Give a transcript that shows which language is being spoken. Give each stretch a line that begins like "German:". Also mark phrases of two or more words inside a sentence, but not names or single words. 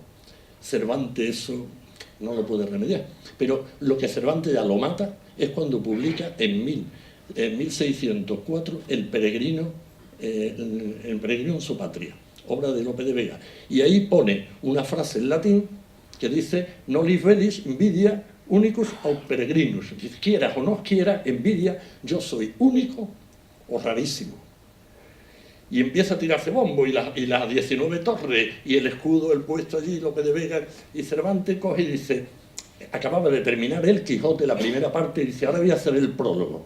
Spanish: Cervantes eso no lo puede remediar, pero lo que Cervantes ya lo mata es cuando publica en 1604 El peregrino en su patria, obra de Lope de Vega, y ahí pone una frase en latín que dice
Latin: non lis velis invidia unicus aut peregrinus,
Spanish: quieras o no quieras, envidia, yo soy único o rarísimo. Y empieza a tirarse bombo, y las 19 torres, y el escudo, el puesto allí, Lope de Vega, y Cervantes coge y dice, acababa de terminar el Quijote, la primera parte, y dice, ahora voy a hacer el prólogo.